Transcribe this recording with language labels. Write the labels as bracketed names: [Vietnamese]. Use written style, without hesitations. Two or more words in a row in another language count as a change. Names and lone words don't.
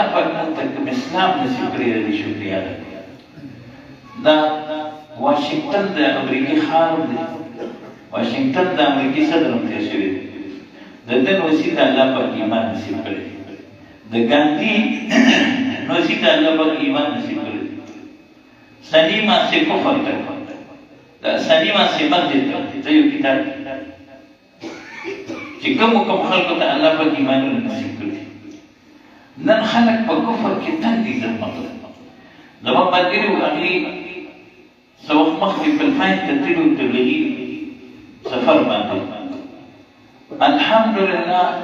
[Pashto] پاک موږ ته اسلام نصیب کړی دی شکریا ده دا واشنگټن د امریکای ښار دی واشنگټن د امریکای صدر هم تیر شوی دی د دې وسیله الله پاک ایمان نصیب کړی د ګاندھی وسیله الله پاک ایمان نصیب کړی سلیمہ سے کفر تک سلیمہ سے مسجد تک دا یو کتاب چې کوم خلکو ته الله پاک ایمانونه نصیب کړي نن خلک په کفر کې تنګ دي زموږ ملګري وو هغې څه وخت مخکې فلپاین ته تللي وو تبلیغي سفر باندې الحمدلله